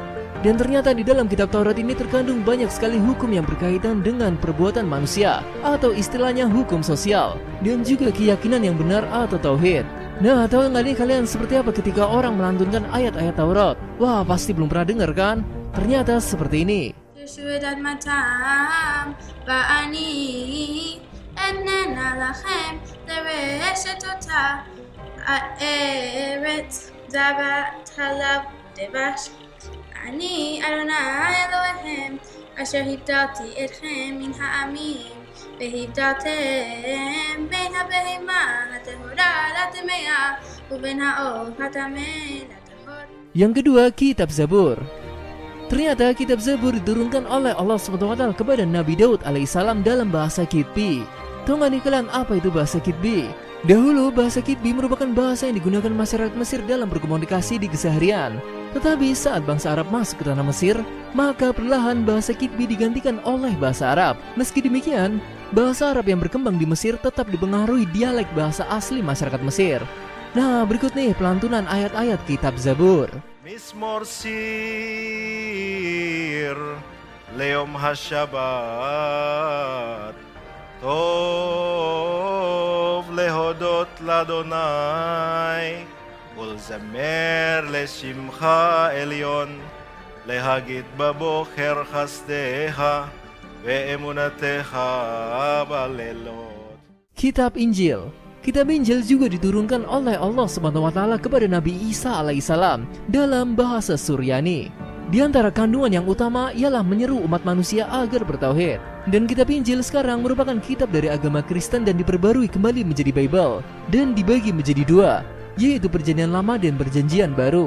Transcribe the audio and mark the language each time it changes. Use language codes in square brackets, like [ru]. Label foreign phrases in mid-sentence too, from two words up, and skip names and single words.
[id] Dan ternyata di dalam kitab Taurat ini terkandung banyak sekali hukum yang berkaitan dengan perbuatan manusia, atau istilahnya hukum sosial, dan juga keyakinan yang benar atau tauhid. Nah, tahu nggak nih kalian seperti apa ketika orang melantunkan ayat-ayat Taurat? Wah, pasti belum pernah dengar kan? Ternyata seperti ini. [he] אני אדוני אלוהיכם אשר הבדלתי אתכם מן העמים והבדלתם בין הבהמה הטהורה לטמאה ובין העוף הטמא לטהור. [id] Yang kedua, kitab Zabur. Ternyata kitab Zabur diturunkan oleh Allah SWT kepada Nabi Daud alaihissalam dalam bahasa Kipti. Tahu nggak nih kalian apa itu bahasa Kitbi? Dahulu bahasa Kitbi merupakan bahasa yang digunakan masyarakat Mesir dalam berkomunikasi di keseharian. Tetapi saat bangsa Arab masuk ke tanah Mesir, maka perlahan bahasa Kitbi digantikan oleh bahasa Arab. Meski demikian, bahasa Arab yang berkembang di Mesir tetap dipengaruhi dialek bahasa asli masyarakat Mesir. Nah, berikut nih pelantunan ayat-ayat kitab Zabur. [he] מזמור שיר ליום השבת טוב להודות לה׳ ולזמר לשמך עליון להגיד בבוקר חסדך ואמונתך בלילות. [id] Kitab Injil. Kitab Injil juga diturunkan oleh Allah SWT kepada Nabi Isa alaihissalam dalam bahasa Suryani. Di antara kandungan yang utama ialah menyeru umat manusia agar bertauhid. Dan kitab Injil sekarang merupakan kitab dari agama Kristen dan diperbarui kembali menjadi Bible dan dibagi menjadi dua, yaitu Perjanjian Lama dan Perjanjian Baru.